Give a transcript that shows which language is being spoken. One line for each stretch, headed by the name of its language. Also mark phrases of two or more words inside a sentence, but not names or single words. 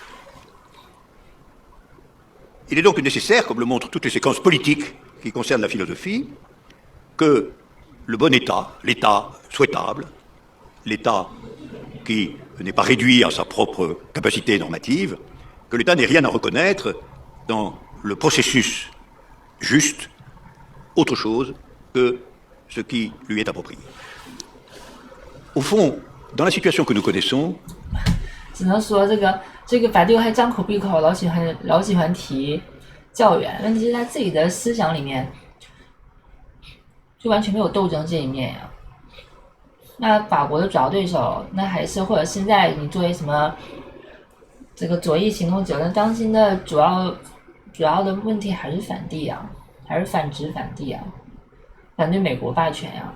French: Il est donc nécessaire, comme le montrent toutes les séquences politiques qui concernent la philosophie, que le bon État, l'État souhaitable, l'État qui n'est pas réduit à sa propre capacité normative, que l'État n'ait rien à reconnaître dans le processus juste, autre chose que ce qui lui est approprié. Au fond, dans la situation que nous connaissons,
Chinese: 只能说这个法蒂还张口闭口老喜欢提教员，问题是他自己的思想里面就完全没有斗争这一面呀。那法国的主要对手，那还是或者现在你作为什么这个左翼行动者，那当今的主要的问题还是反帝啊，还是反殖反帝啊，反对美国霸权啊。